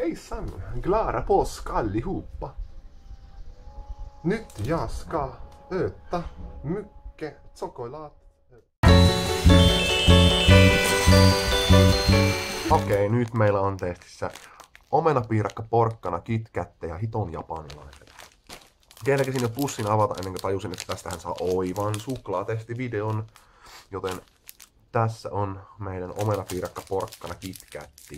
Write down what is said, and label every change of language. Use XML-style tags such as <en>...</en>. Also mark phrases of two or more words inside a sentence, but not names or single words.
<sv>Hejsan, glada påsk allihopa. Nyt jag ska äta mycket choklad.</sv> <fi>Okei, nyt meillä on testissä omenapiirakka, porkkana, kitkätte ja hiton japanilaiset. Kerkesin jo pussin avata ennen kuin tajusin, että tästähän saa oivan suklaatestivideon. Joten tässä on meidän omenapiirakka, porkkana, kitkätti.</fi>